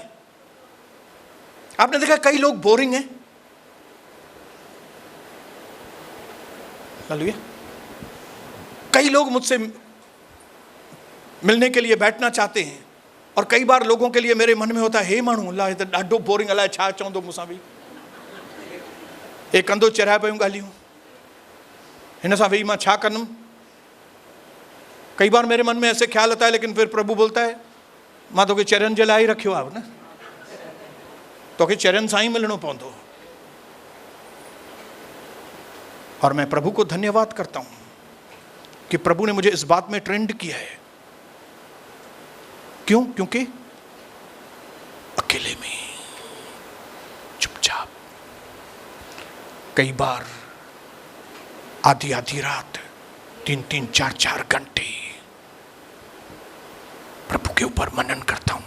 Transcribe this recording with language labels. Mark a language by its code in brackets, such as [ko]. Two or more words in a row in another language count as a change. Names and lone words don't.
[hi] आपने देखा कई लोग बोरिंग हैं। हालेलुया। कई लोग मुझसे मिलने के लिए बैठना चाहते हैं, और कई बार लोगों के लिए मेरे मन में होता है [sd] हे माण्हू अलाए त ॾाढो बोरिंग, अलाए छा चवंदो मूंसां बि, हे कंधो चढ़ाए पियूं ॻाल्हियूं, हिन सां वेही मां छा कंदुमि। [hi] कई बार मेरे मन में ऐसे ख्याल आता है, लेकिन फिर प्रभु बोलता है [sd] मां तोखे चरन जे लाइ रखियो आहे न, तोखे चरन सां ही मिलणो पवंदो। [hi] और मैं प्रभु को धन्यवाद करता हूं कि प्रभु ने मुझे इस बात में ट्रेंड किया है। क्यों? क्योंकि अकेले में चुपचाप, कई बार आधी आधी रात 3-3, 4-4 घंटे प्रभु के ऊपर मनन करता हूं।